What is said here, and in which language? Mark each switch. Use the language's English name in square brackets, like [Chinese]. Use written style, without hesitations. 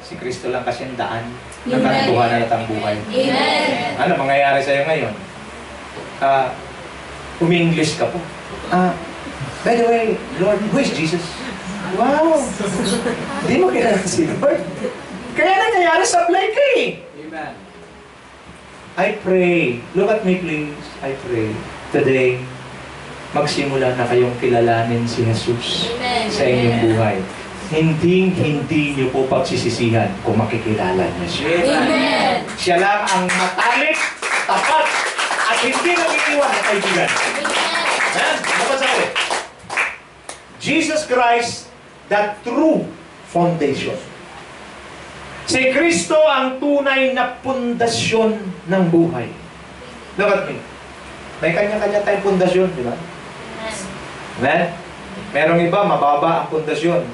[Filipino] Si Kristo lang kasi ang daan ng katuhanan at ang buhay. Amen. Ano mangyayari sa'yo ngayon? Umi-English ka po. [English] By the way, Lord, who is Jesus? [Filipino] Wow! Di mo kilala si Lord. Kaya nangyayari sa play ka eh. Amen. [English] I pray, look at me please, I pray, today, [Filipino] magsimula na kayong kilalanin si Jesus [English] Amen. [Filipino] sa inyong buhay. Hindi niyo po pagsisisihan kung makikilala niyo siya. Amen. Siya lang ang matalik, tapat, at hindi nag-iiwan na kaibigan. Ayan, napasabi. [English] Jesus Christ, the true foundation. [Filipino] Si Kristo ang tunay na pundasyon ng buhay. [English] Look at me. [Filipino] May kanya-kanya tayong pundasyon, di ba? Amen? Merong iba, mababa ang pundasyon.